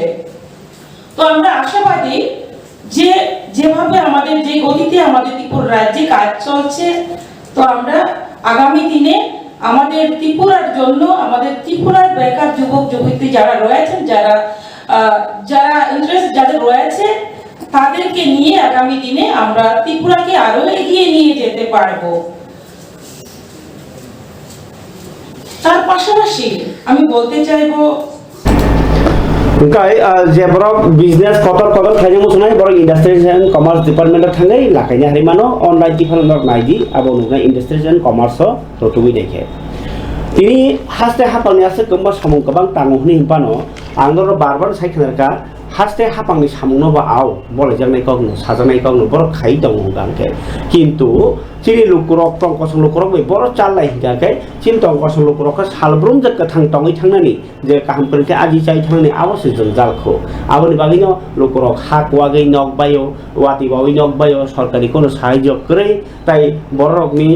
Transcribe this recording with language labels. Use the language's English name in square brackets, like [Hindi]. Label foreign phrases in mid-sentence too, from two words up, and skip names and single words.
[Bangla] তো আমরা আশাবাদী যে যেভাবে আমাদের যে গতিতে আমাদের ত্রিপুরা রাজ্যে কাজ চলছে, তো আমরা আগামী দিনে আমাদের ত্রিপুরার জন্য, আমাদের ত্রিপুরার বেকার যুবক যুবতী যারা রয়েছেন, যারা ইন্টারেস্ট যাদের রয়েছে, তাদেরকে নিয়ে আগামী দিনে আমরা ত্রিপুরাকে আরো এগিয়ে নিয়ে যেতে পারবো। তার পাশাপাশি আমি বলতে চাইবো [Kok Borok] Engkai jebrok business kotor khaijang musnai borok [English] industries and commerce department [Kok Borok] thangai lakaini harimano [English] online development [Kok Borok] naidi abo nugai [English] industries and commerce [Kok Borok] rotugui dekhe tini haste hapangni ase kemba samung kabang tangohni himpano angdoro barbar saikhanerka haste hapangni samungno ba au bolajaknai kogno sajaknai kogno borok khai dongo gangke kintu chini lukurok tongkosong lukurok bai borok chalai hingake chin tongkosong lukurok salbrum jakka tangtongi thangnani je kaham perke aji chai thangnani awase jonjalkho aboni bagino lukurok hakwagei nokbayo wati bawi nokbayo sorkari kono sahajyo korei tai borokni